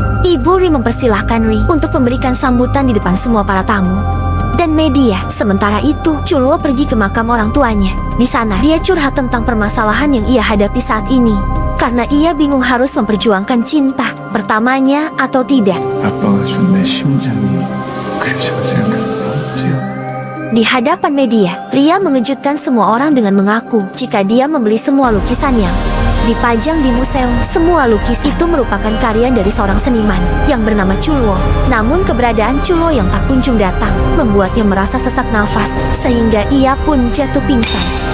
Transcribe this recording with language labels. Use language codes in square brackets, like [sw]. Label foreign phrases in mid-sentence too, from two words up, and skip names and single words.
[id] Ibu Ri mempersilahkan Ri untuk memberikan sambutan di depan semua para tamu dan media. Sementara itu, Chulwo pergi ke makam orang tuanya. Di sana, dia curhat tentang permasalahan yang ia hadapi saat ini. Karena ia bingung harus memperjuangkan cinta pertamanya atau tidak. [ko] 아빠가 준 내 심장이 그저 생각나요. [id] Di hadapan media, Ria mengejutkan semua orang dengan mengaku jika dia membeli semua lukisan yang dipajang di museum. Semua lukis itu merupakan karya dari seorang seniman yang bernama Chulwo. Namun keberadaan Chulwo yang tak kunjung datang membuatnya merasa sesak nafas sehingga ia pun jatuh pingsan.